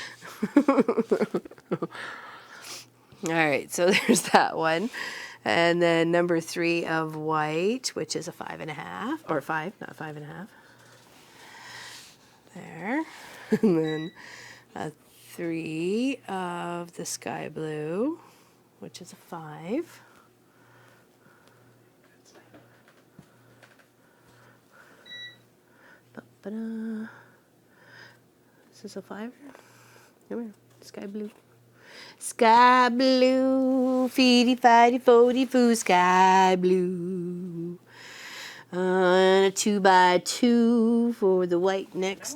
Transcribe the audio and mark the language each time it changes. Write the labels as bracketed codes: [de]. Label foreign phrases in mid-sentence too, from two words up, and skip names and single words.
[en] All right, so there's that one. And then number 3 of white, which is a 5.5, or 5, not 5.5. There. And then a 3 of the sky blue, which is a 5. Ba-ba-da. This is a 5. Come here, sky blue. Sky blue, feety fighty fody foo, sky blue. And a 2x2 for the white next.